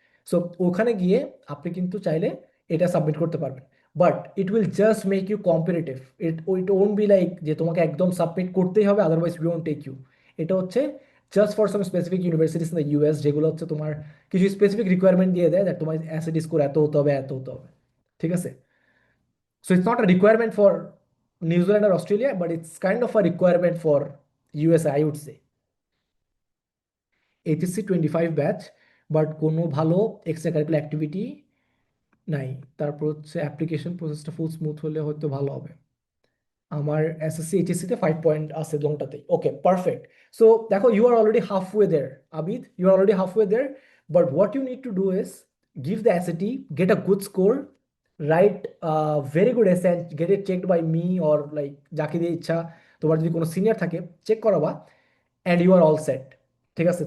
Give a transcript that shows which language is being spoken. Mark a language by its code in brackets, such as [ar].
[bn] So ওখানে গিয়ে আপনি কিন্তু চাইলে এটা সাবমিট করতে পারবেন। [en] But it will just make you competitive. It won't be like [bn] যে তোমাকে একদম সাবমিট করতেই হবে, [en] Otherwise we won't take you. [bn] এটা হচ্ছে [en] just for some specific universities in the US, [bn] যেগুলো হচ্ছে তোমার কিছু স্পেসিফিক রিকোয়ারমেন্ট দিয়ে দেয় দ্যাট তোমার অ্যাসিড স্কোর এত হতে হবে, এত হতে হবে। ঠিক আছে? [en] So it's not a requirement for New Zealand or Australia, but it's kind of a requirement for USA, I would say. [bn] HSC 25 batch, but কোনো ভালো এক্সট্রা কারিকুলার অ্যাক্টিভিটি নাই। তারপর হচ্ছে অ্যাপ্লিকেশন প্রসেসটা ফুল স্মুথ হলে হয়তো ভালো হবে। আমার এসএসসি এইচএসসিতে 5 পয়েন্ট আছে দুটোতেই। ওকে, পারফেক্ট। [en] So দেখো, you are already halfway there. Abid, you are already halfway there, but what you need to do is give the SAT, get a good score, write a very good essay and get it checked by me or like [bn] যাকে দিয়ে ইচ্ছা, তোমার যদি কোনো senior থাকে check করাবা, [en] And you are all set. ঠিক আছে?